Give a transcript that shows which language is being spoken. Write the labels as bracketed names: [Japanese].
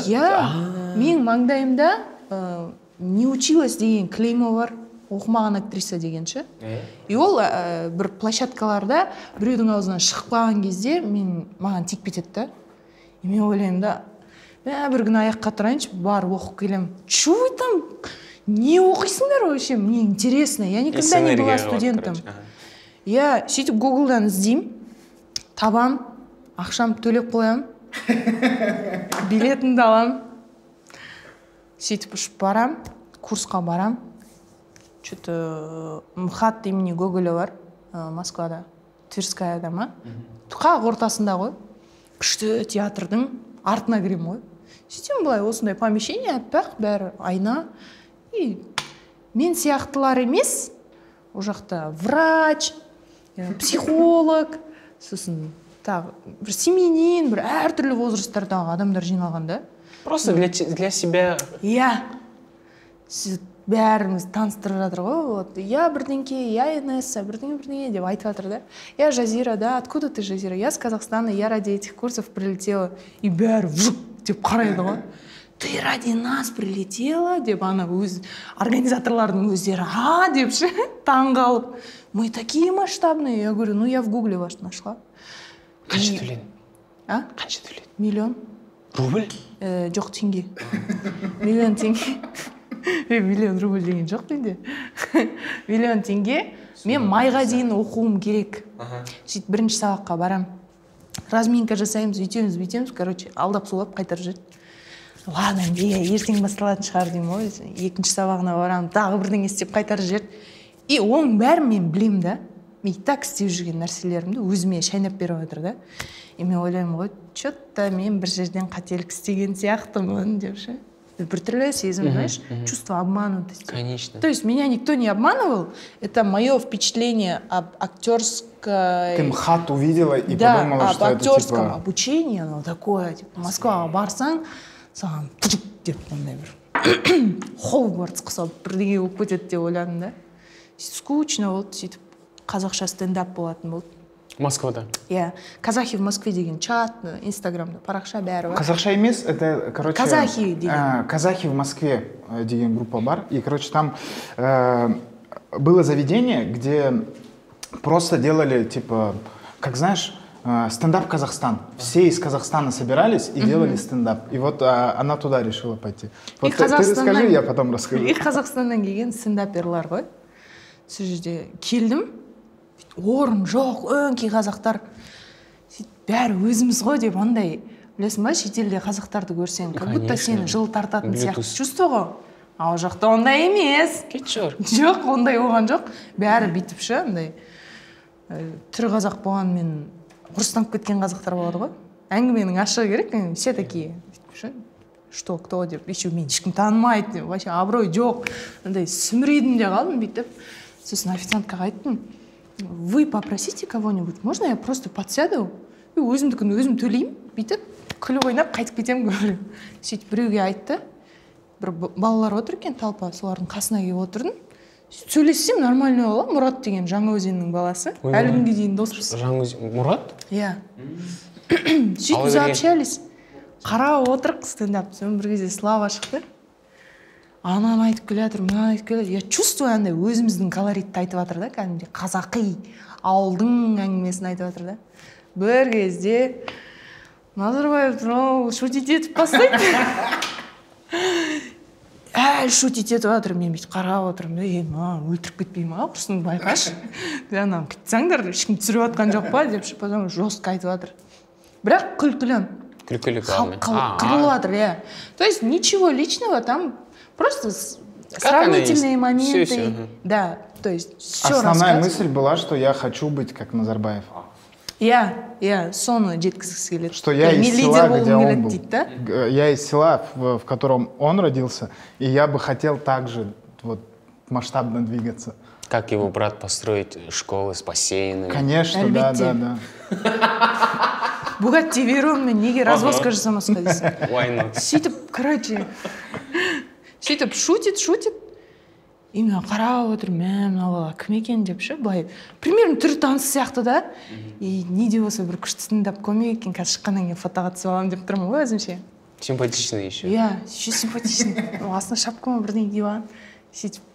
[Kazakh] Иә, мен маңдайымда [Russian] не училась [Kazakh] деген клеймо бар. оқымаған актриса деген ше. И ол бір площадкаларда біреудің аузынан шығып қалған кезде маған тиіп кетеді да. И мен ойлаймын да, бір күні аяққа тұрайыншы, барып оқып келем. [Russian] Чё вы там, [Kazakh] не оқисыңдар [Russian] вообще? Мне интересно. Я никогда не была студентом. [Kazakh] Я сөйтіп Google'дан іздеймін, табам, ақшам төлеп қоям, билетімді алам, сөйтіп ұшып барам, курсқа барам. Что-то МХАТ имени Гоголя бар, Москвада, Тверскаяда ма. Қақ ортасында ғой, күшті театрдың артына кірем ғой. Сөйтем былай, осындай помещение, әппақ, бәрі айна. И мен сияқтылар емес, о жақта врач, психолог, сосын бір семьянин, бір әртүрлі возрасттардағы адамдар жиналған да. [Russian] Просто для себя. [Kazakh] Иә. Бәріміз таныстырып жатыр ғой. Вот. Я бірдеңке, я Инесса, бірдеңе деп айтып жатыр да. [Russian] Я Жазира, да, откуда ты, Жазира? Я с Казахстана, я ради этих курсов прилетела. [Kazakh] И бәрі вжук деп қарайды ғой. [Russian] Ты ради нас прилетела, [Kazakh] деп ана организаторлардың өздері, деп ше, таңғалып. [Russian] Мы такие масштабные. Я говорю, я в Гугле ваш нашла. [Kazakh] Қанша төледі? Қанша төледі? Миллион. [Russian] Рубль? [Kazakh] Жоқ, теңге. Миллион теңге. Миллион рубль деген жоқ менде. Миллион теңге. Мен майға дейін оқуым керек. Сөйтіп бірінші сабаққа барам. Разминка жасаймыз, бүйтеміз, короче, алдап сулап қайтарып жүреді. Ладно, я ертең басталатын шығар деймін ғой. Екінші сабағына барам, тағы бірдеңе істеп қайтарып жүреді. И оның бәрін мен білемін да. Мен так істеп жүрген нәрселерімді өзіме шайнап беріп отыр да. И мен ойлаймын ғой, что-то мен бір жерден қателік істеген сияқтымын деп ше. Біртүрлі сезім, [Russian] знаешь, чувство обманутости. Конечно. То есть меня никто не обманывал. Это мое впечатление об актерской... Ты МХАТ увидела и подумала, что это типа... Да, об актерском обучении, оно такое, типа, [Kazakh] Москваға барсаң, саған деп ондай бір Хогвартс құсап бірдеңе болып кетеді деп ойладым да. Скучно болды, сөйтіп қазақша стендап болатын болды. Москвада? Иә, казахи в Москве деген чат, инстаграмда парақша бәрі бар. Қазақша емес, это, короче... Казахи деген. [Russian] Казахи в Москве [Kazakh] деген группа бар. [Russian] И, короче, там было заведение, где просто делали, типа, как знаешь, стендап Казахстан. Все из Казахстана собирались и делали стендап. И вот она туда решила пойти. Вот ты расскажи, я потом расскажу. [Kazakh] И Қазақстаннан келген стендаперлар ғой. Сол жерде келдім, орын жоқ, өңкей қазақтар. Бәрі өзіміз ғой деп андай, білесің ба, шетелде қазақтарды көрсең, [Russian] как будто [Kazakh] сені жыл тартатын сияқты чувство ғой. А ол жақта ондай емес. Жоқ, ондай оған жоқ. Бәрі бүйтіп ше, андай түрі қазақ болғанмен ұрыстанып кеткен қазақтар болады ғой. Әңгіменің ашығы керек, [Russian] все такие. Что, кто [Kazakh] деп, еще мен ешкім танымайды, вообще абырой жоқ. Андай сүмірейдім де қалдым бүйтіп. Сосын официанткаға айттым, [Russian] вы попросите кого-нибудь, можно я просто подсяду? [Kazakh] И өзімдікін өзім төлеймін, бүйтіп, күліп ойнап қайтып кетемін көріп. Сөйтіп біреуге айтты, бір балалар отыр екен талпа, солардың қасына келіп отырдым. Сөйлессем нормально болады, Мұрат деген Жаңаөзеннің баласы. Әлі күнге дейін доспыз. Мұрат? Иә. Сөйтіп заобщались. Қарап отырық стендап. Соны бір кезде Слава шықты. Ананы айтып келе жатыр, мынаны айтып келе жатыр. [Russian] Я чувствую, [Kazakh] андай өзіміздің колоритті айтып жатыр да, кәдімгідей қазақи ауылдың әңгімесін айтып жатыр да. Бір кезде Назарбаев шутить етіп бастайды. Шутить етіп жатыр, мен бүйтіп қарап отырмын. Өлтіріп кетпей ма, құрсын байқашы. Ананы қитсаңдар, ешкім түсіріп жатқан жоқ па деп, [Russian] потом жестко [Kazakh] айтып жатыр. Бірақ күлкілі. Күлкілі қалмай. Қырылып жатыр, иә. [Russian] То есть ничего личного, там просто сравнительные моменты. Да, то есть все рассказывает. Основная мысль была, что я хочу быть как Назарбаев. [Kazakh] Я соны жеткізгісі келеді. [Russian] Что я из села, где он был. Я из села, в котором он родился, и я бы хотел также вот масштабно двигаться. Как его брат построить школы с бассейнами? Конечно, да. [Kazakh] Бугатти Вейронмен неге развозка жасамасқа дейсің. [English] Why not? [Kazakh] Сөйтіп, короче, сөйтіп шутит. И мен қарап отырмын, мына бала кім екен деп ше, былай. Примерно түрі таныс сияқты да. И не де болса бір күшті стендап комик екен, қазір шыққаннан кейін фотоға түсіп аламын деп тұрмын ғой өзімше. [Russian] Симпатичный еще. [Kazakh] Иә, [Russian] еще симпатичный. [Kazakh] Астына шапкама бірдеңе киіп алған. Сөйтіп